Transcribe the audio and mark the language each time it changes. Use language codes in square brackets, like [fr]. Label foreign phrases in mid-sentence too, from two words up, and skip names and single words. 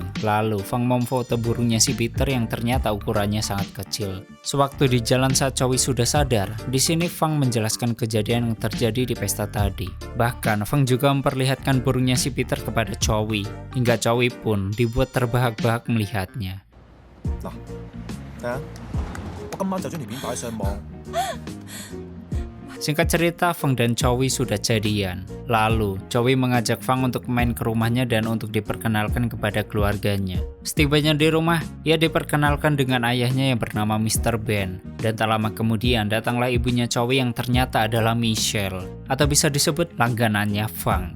[id] Lalu Fang memfoto burungnya si Peter yang ternyata ukurannya sangat kecil. Sewaktu di jalan saat Chowi sudah sadar, di sini Fang menjelaskan kejadian yang terjadi di pesta tadi. Bahkan Fang juga memperlihatkan burungnya si Peter kepada Chowi, hingga Chowi pun dibuat terbahak-bahak melihatnya. Nah, [yue] 今晚就將條片擺上網。 [id] Singkat cerita, Fang dan Chowi sudah jadian. Lalu, Chowi mengajak Fang untuk main ke rumahnya dan untuk diperkenalkan kepada keluarganya. Setibanya di rumah, ia diperkenalkan dengan ayahnya yang bernama Mr. Ben. Dan tak lama kemudian, datanglah ibunya Chowi yang ternyata adalah Michelle, atau bisa disebut langganannya Fang.